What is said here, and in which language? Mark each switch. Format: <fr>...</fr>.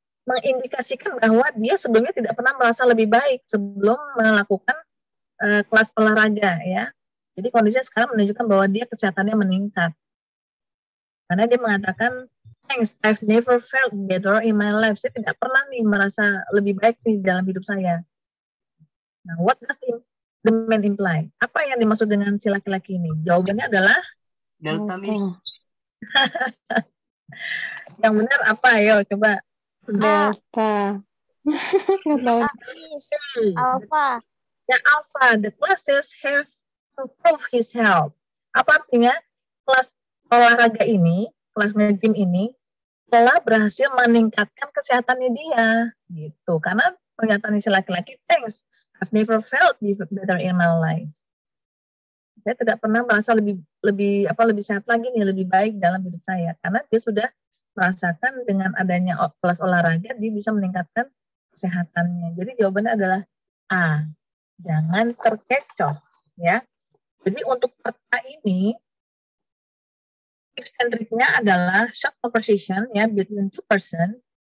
<id>Mengindikasikan bahwa dia sebelumnya tidak pernah merasa lebih baik sebelum melakukan kelas olahraga, ya. Jadi kondisinya sekarang menunjukkan bahwa dia kesehatannya meningkat. Karena dia mengatakan,</id> <en>thanks, I've never felt better in my life.</en> <id>Saya tidak pernah nih merasa lebih baik nih dalam hidup saya. Nah,</id> <en>what does the man imply?</en> <id>Apa yang dimaksud dengan si laki-laki ini? Jawabannya adalah</id> <en>Delta, Miss.</en> <id>Yang benar apa? Ayo coba. Delta. Nggak tahu.</id> <en>Alpha.</en> <id>Ya, alpha.</id> <en>The classes have improved his health.</en> <id>Apa artinya? Kelas olahraga ini, kelas nge-gym ini, telah berhasil meningkatkan kesehatannya dia. Gitu. Karena pernyataan si laki-laki,</id> <en>thanks, I've never felt better in my life.</en> <id>Saya tidak pernah merasa lebih sehat lagi nih, lebih baik dalam hidup saya. Karena dia sudah merasakan dengan adanya kelas olahraga, dia bisa meningkatkan kesehatannya. Jadi jawabannya adalah A. Jangan terkecoh, ya. Jadi untuk peta ini, tips and triknya adalah short conversation, ya,</id> <en>between two person.</en>